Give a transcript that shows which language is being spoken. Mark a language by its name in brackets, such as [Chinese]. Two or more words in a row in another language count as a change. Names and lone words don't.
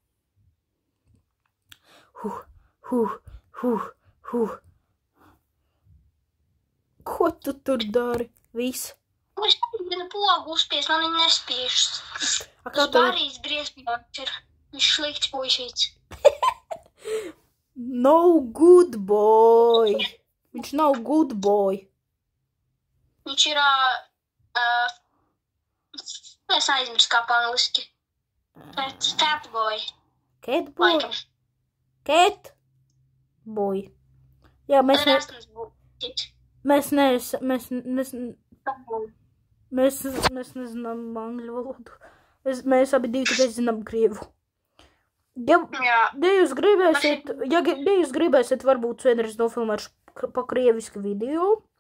[Latvian] Ko tu tur dari? Viss. Es negribu pogu uzspiest, man viņa nespiežas. Kā tas Barīs briesmīgs ir. Viņš slikts puišīts. [English] No good boy. [Latvian] Viņš nav [English] good boy. [Latvian] Viņš ir, es aizmirsu kā pa angliski. [English] Cat boy. Cat boy? [Latvian] Laikam. [English] Cat boy. [Latvian] Jā, mēs nezinām angļu valodu. Mēs abi divi tikai zinām krievu. Ja jūs gribēsiet varbūt vienreiz nofilmēt pa krievisku video.